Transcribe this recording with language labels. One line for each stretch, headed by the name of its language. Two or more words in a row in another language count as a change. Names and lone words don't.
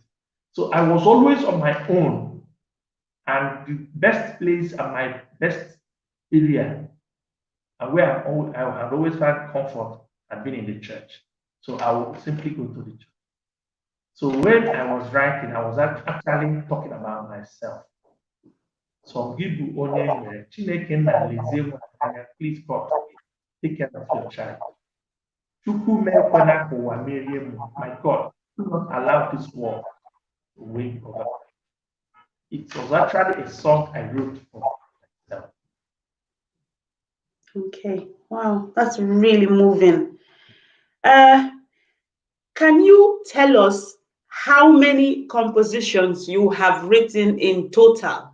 English: So I was always on my own, and the best place and my best area, and where I have always found comfort, had been in the church. So I would simply go to the church. So when I was writing, I was actually talking about myself. So give
Igbo: onye Chineke na lezie anya,
English: please God, take care of your child.
Igbo: Chukwu mekwena ụwa merie m.
English: My God, do not allow this war to win over. It was actually a song I wrote for myself. Okay. Wow, that's really moving. Can you tell us how many compositions you have written in total?